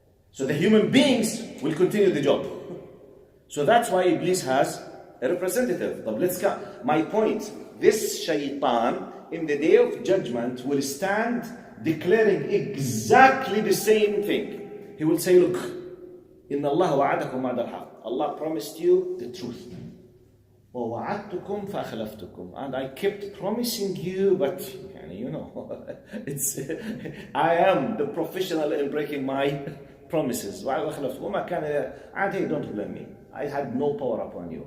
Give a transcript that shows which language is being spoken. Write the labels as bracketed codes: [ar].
[en] So the human beings will continue the job. So that's why Iblis has a representative. But let's go. My point, this shaitan in the day of judgment will stand declaring exactly the same thing. He will say, look, [ar] إن الله وعدكم وعد الحق. [en] Allah promised you the truth. [ar] وَوَعَدْتُكُمْ فَأَخْلَفْتُكُمْ. [en] And I kept promising you, but you know, I am the professional in breaking my promises. [ar] وَمَا كَانَ عَادِي. [en] Don't blame me. I had no power upon you.